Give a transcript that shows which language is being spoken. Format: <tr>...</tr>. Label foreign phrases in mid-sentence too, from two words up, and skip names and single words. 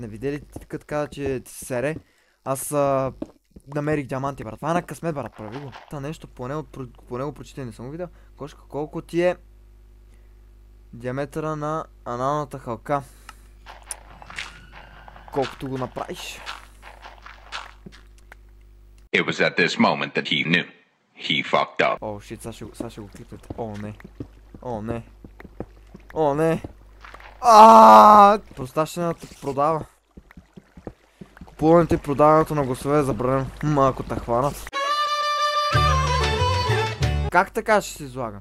<bg>Не видели ти като каза, че ти се сере? Аз намерих диаманти, брат. Това е на късмет, брат. Прави го. Та нещо по него прочитай, не съм го видел. Кошка, колко ти е диаметъра на аналната халка? Колкото го направиш.</bg> <en>It was at this moment that he knew. He fucked up.</en> <bg>О, шит, сега ще го клипнете. О, не. О, не. О, не. Простащината продава. Купуването и продаването на гласове е забранено. Ако те хванат. Как така ще се излагам?</bg>